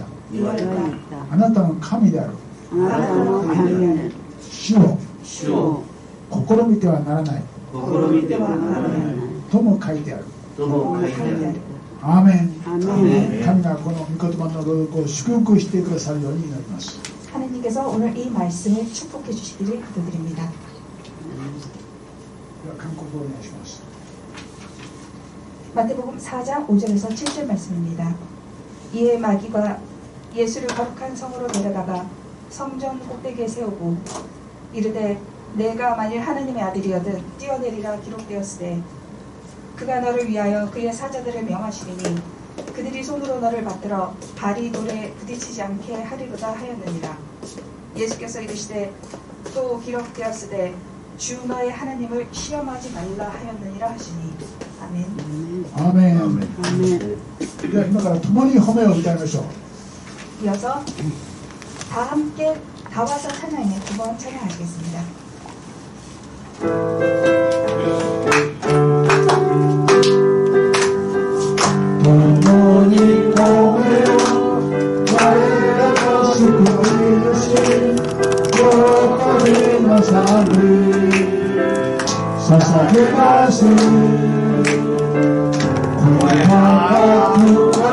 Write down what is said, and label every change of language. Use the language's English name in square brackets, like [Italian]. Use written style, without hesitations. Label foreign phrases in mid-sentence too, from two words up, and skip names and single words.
[Japanese] あなたの神である主を試みてはならないとも書いてある。アーメン。神がこの御言葉の朗読を祝福してくださるように祈ります。 [Korean] 하나님께서 오늘 이 말씀을 축복해 주시기를 기도드립니다. [Japanese] では韓国語をお願いします。 [Korean] 마태복음 4장 5절에서 7절 말씀입니다. 이에 마귀가 예수를 거룩한 성으로 데려다가 성전 꼭대기에 세우고 이르되 내가 만일 하나님의 아들이어든 뛰어내리라 기록되었으되 그가 너를 위하여 그의 사자들을 명하시리니 그들이 손으로 너를 받들어 발이 돌에 부딪히지 않게 하리로다 하였느니라. 예수께서 이르시되 또 기록되었으되 주 너의 하나님을 시험하지 말라 하였느니라 하시니. 아멘. 아멘. [Japanese] では今から共に褒めを歌いましょう。 [Korean] 이어서 다 함께 다 와서 찬양에 두 번 찬양하시겠습니다. [Japanese] 共に褒めよ我らの救い主喜びの賛美捧げます声高く